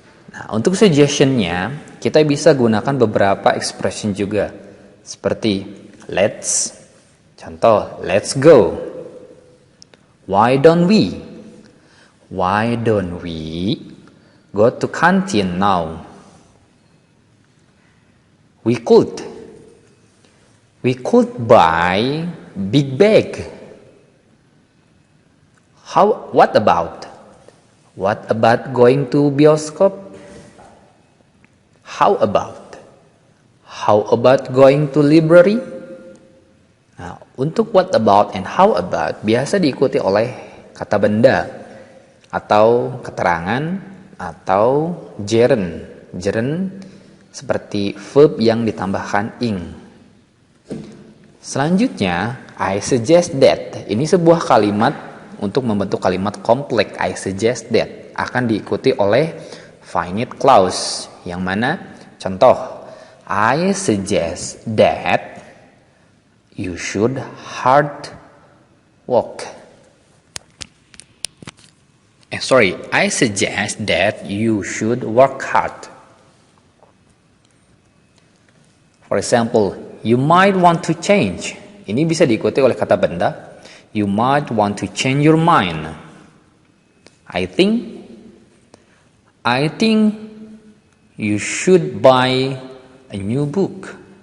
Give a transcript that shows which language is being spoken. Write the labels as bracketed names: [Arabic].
[Indonesian] Nah, untuk suggestion-nya, kita bisa gunakan beberapa expression juga. Seperti let's, [English] Contoh, let's go. Why don't we? Why don't we go to canteen now? We could. We could buy big bag. What about? What about going to bioskop? How about? How about going to library? [Indonesian] Nah, untuk what about and how about biasa diikuti oleh kata benda atau keterangan atau gerund. Gerund seperti verb yang ditambahkan ing. Selanjutnya, [English] I suggest that. [Indonesian] Ini sebuah kalimat untuk membentuk kalimat kompleks. [English] I suggest that [Indonesian] akan diikuti oleh finite clause. Yang mana? [English] Contoh, I suggest that you should hard work. I suggest that you should work hard. For example, you might want to change. [Indonesian] Ini bisa diikuti oleh kata benda. [English] You might want to change your mind. I think you should buy a new book.